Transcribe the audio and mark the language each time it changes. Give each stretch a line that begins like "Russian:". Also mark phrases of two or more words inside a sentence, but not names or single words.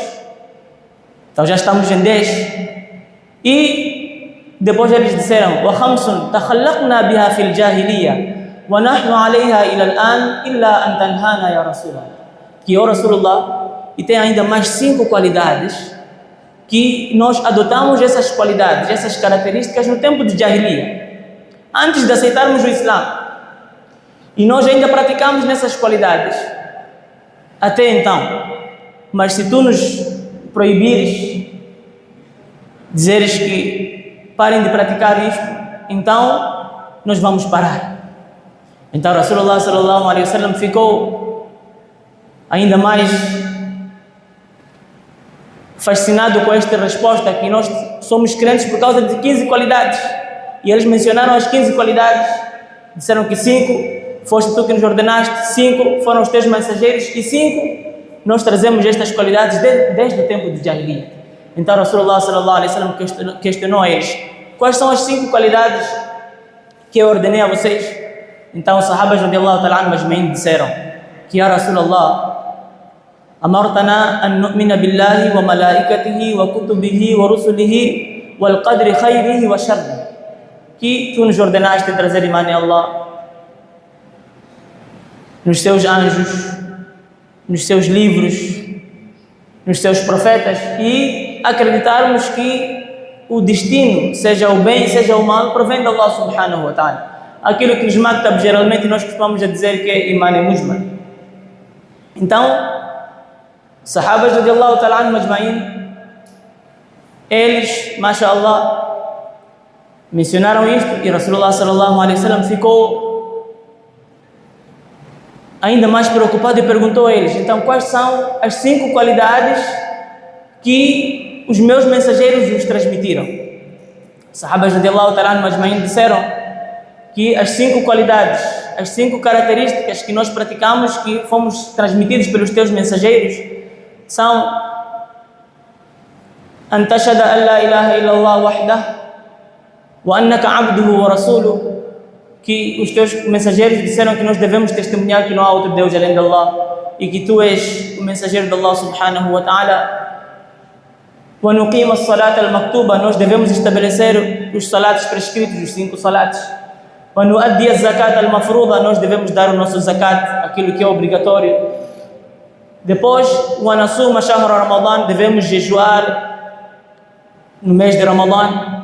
Portuguese: Então já estamos em 10. E depois eles disseram
Arabic: و خمس تخلقنا بها في الجاهلية و نحن عليها إلى الآن إلا أن تنهانا يا رسول الله.
Portuguese: Que o Rasulullah, e tem ainda mais 5 qualidades que nós adotamos essas qualidades, essas características no tempo de Jahiliya, antes de aceitarmos o Islã. E nós ainda praticamos nessas qualidades até então. Mas se tu nos proibires, dizeres que parem de praticar isto, então nós vamos parar. Então Rasulullah
Arabic: صلى الله عليه وسلم
Portuguese: ficou ainda mais fascinado com esta resposta, que nós somos crentes por causa de 15 qualidades. E eles mencionaram as 15 qualidades, disseram que 5 foste tu que nos ordenaste, 5 foram os teus mensageiros e 5 nós trazemos estas qualidades desde o tempo de Jahiliya. Então Rasulullah
Arabic: صلى الله عليه وسلم
Portuguese: questionou a eles: quais são as 5 qualidades que eu ordenei a vocês? Então os sahabas
Arabic: رضي الله تعالى عنهم أجمعين
Portuguese: disseram que
Arabic: يا رسول الله أمرتنا أن نؤمن بالله و ملائكته و كتبه و رسله و القدر خيره و شره,
Portuguese: que tu nos ordenaste trazer iman em Allah, nos seus anjos, nos seus livros, nos seus profetas, e acreditarmos que o destino, seja o bem, seja o mal, provém de Allah
Arabic: سبحانه و تعالى.
Portuguese: Aquilo que nos maktab geralmente nós costumamos a dizer que é
Arabic: إيمان مجمل.
Portuguese: Então sahabas
Arabic: رضي الله تعالى عنهم أجمعين,
Portuguese: eles, mashallah, mencionaram isto, e Rasulullah
Arabic: صلى الله عليه وسلم
Portuguese: ficou ainda mais preocupado e perguntou a eles: então quais são as 5 qualidades que os meus mensageiros nos transmitiram? Sahabas
Arabic: رضي الله تعالى عنهم أجمعين
Portuguese: disseram que as 5 qualidades, as 5 características que nós praticamos, que fomos transmitidos pelos teus mensageiros, são
Arabic: أن تشهد أن لا إله إلا الله وحده و أنك عبده و رسوله,
Portuguese: que os teus mensageiros disseram que nós devemos testemunhar que não há outro Deus além de Allah e que tu és o mensageiro de Allah
Arabic: سبحانه و تعالى. و نقيم الصلاة المكتوبة,
Portuguese: nós devemos estabelecer os salatos prescritos, os 5 salatos.
Arabic: و نؤدي الزكاة المفروضة,
Portuguese: nós devemos dar o nosso zakat, aquilo que é obrigatório. Depois,
Arabic: و نصوم شهر رمضان,
Portuguese: devemos jejuar no mês de Ramadã.